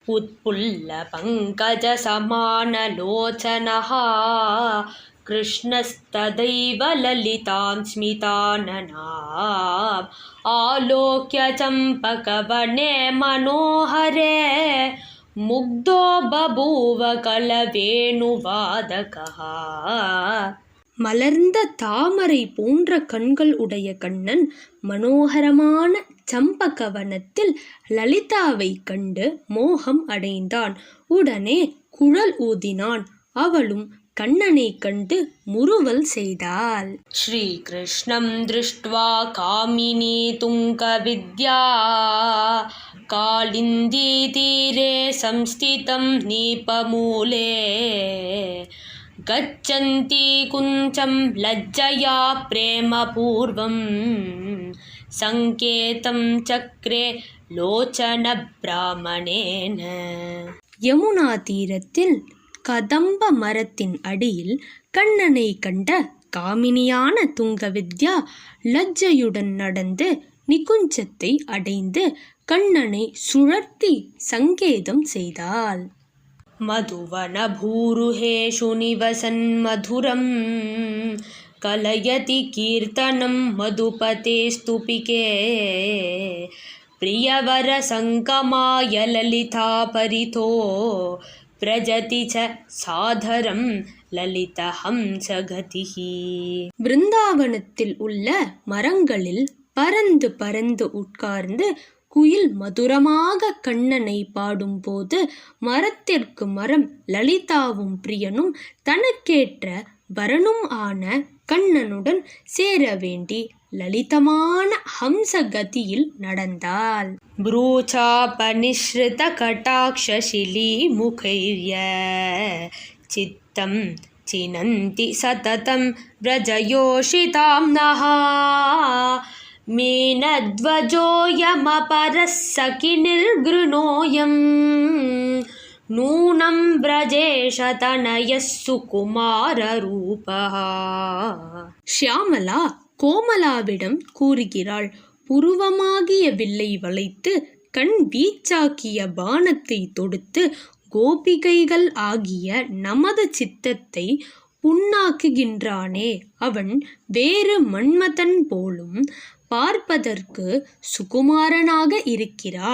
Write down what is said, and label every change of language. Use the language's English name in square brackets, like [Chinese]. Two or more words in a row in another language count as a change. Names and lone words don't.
[Sanskrit] उत्पुल्लपङ्कजसमानलोचनः कृष्णस्तदैव ललितां स्मिताननाम् आलोक्य चम्पकवने मनोहरे मुग्धो बभूव कलवेणुवादकः. [Tamil] மலர்ந்த தாமரை போன்ற கண்கள் உடைய கண்ணன் மனோகரமான சம்பகவனத்தில் லலிதாவை கண்டு மோகம் அடைந்தான். உடனே குழல் ஊதினான். அவளும் கண்ணனை கண்டு முறுவல் செய்தாள். [Sanskrit] श्री कृष्णं दृष्ट्वा कामिनी तुङ्ग विद्या कालिन्दी तीरे संस्थितं नीपमूले गच्छन्ति कुञ्चं लज्जया प्रेमपूर्वं सङ्केतं चक्रे लोचनब्राह्मणेन. [Tamil] யமுனா தீரத்தில் கதம்ப மரத்தின் அடியில் கண்ணனை கண்ட காமினியான துங்கவித்யா லஜ்ஜையுடன் நடந்து நிகுஞ்சத்தை அடைந்து கண்ணனை சுழற்றி சங்கேதம் செய்தாள். [Sanskrit] मधुवनभूरुहेषु निवसन्मधुरं कलयति कीर्तनं मधुपतेस्तुपिके प्रियवरसङ्कमाय ललिता परितो व्रजति च सादरं ललितहंसगतिः. [Tamil] பிருந்தாவனத்தில் உள்ள மரங்களில் பறந்து பறந்து உட்கார்ந்து குயில் மதுரமாக கண்ணனை பாடும்போது மரத்திற்கு மரம் லலிதாவும் பிரியனும் தனக்கேற்ற வரனும் ஆன கண்ணனுடன் சேர வேண்டி லலிதமான ஹம்சகதியில் நடந்தாள். [Sanskrit] भ्रूचापनिस्सृत कटाक्षशिली मुखैर्य चित्तं छिनन्ति सततं व्रजयोषिताम्नः मीनध्वजोऽयमपरः सखिनिर्गृणोऽयं नूनं व्रजेशतनयः सुकुमाररूपः. [Tamil] ஷியாமலா கோமலாவிடம் கூறுகிறாள். புருவமாகிய வில்லை வளைத்து கண் வீச்சாக்கிய பானத்தை தொடுத்து கோபிகைகள் ஆகிய நமது சித்தத்தை புண்ணாக்குகின்றானே அவன் வேறு மன்மதன் போலும் பார்ப்பதற்கு சுகுமாரனாக இருக்கிறான்.